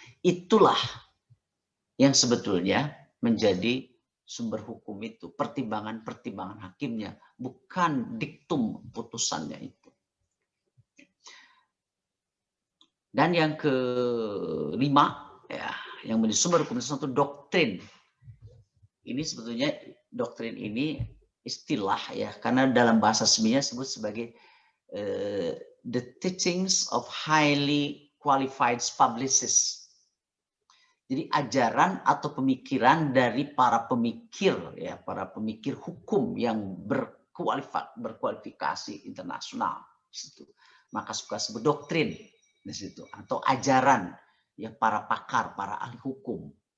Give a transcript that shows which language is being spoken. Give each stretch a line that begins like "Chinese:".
Indonesian: Itulah yang sebetulnya menjadi sumber hukum itu, pertimbangan-pertimbangan hakimnya, bukan diktum putusannya itu. Dan yang kelima, ya, yang menjadi sumber hukum itu doktrin. Ini sebetulnya doktrin ini istilah ya, karena dalam bahasa resminya disebut sebagai
English: the teachings of highly qualified publicists.
Indonesian: Jadi ajaran atau pemikiran dari para pemikir, ya, para pemikir hukum yang berkualifikasi internasional, situ. Maka suka sebut doktrin di situ, atau ajaran ya para pakar, para ahli hukum.